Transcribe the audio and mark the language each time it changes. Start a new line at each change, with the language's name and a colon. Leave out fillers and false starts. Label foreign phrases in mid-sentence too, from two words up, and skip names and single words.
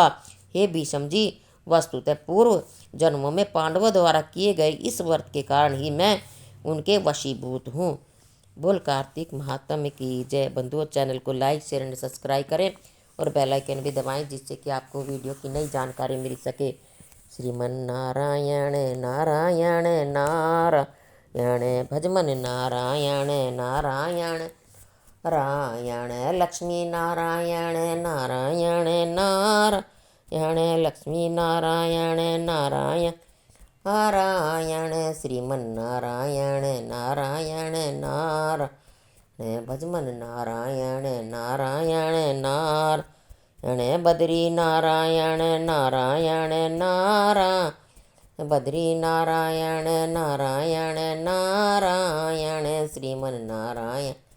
Hindi: हे भीष्म जी, वस्तुतः पूर्व जन्मों में पांडवों द्वारा किए गए इस व्रत के कारण ही मैं उनके वशीभूत हूँ। बोल कार्तिक महात्म्य की जय। बंधुओं, चैनल को लाइक,
English: share and subscribe
Hindi: करें और
English: bell icon
Hindi: भी दबाएं, जिससे कि आपको वीडियो की नई जानकारी मिल सके। श्रीमन नारायण नारायण नारायण, भजमन नारायण नारायण नारायण, लक्ष्मी नारायण नारायण नारायण, लक्ष्मी नारायण नारायण नारायण, श्रीमन नारायण नारायण नारायण, भजमन नारायण नारायण नारायण, बद्री नारायण नारायण नारायण, बद्री नारायण नारायण नारायण, श्रीमन नारायण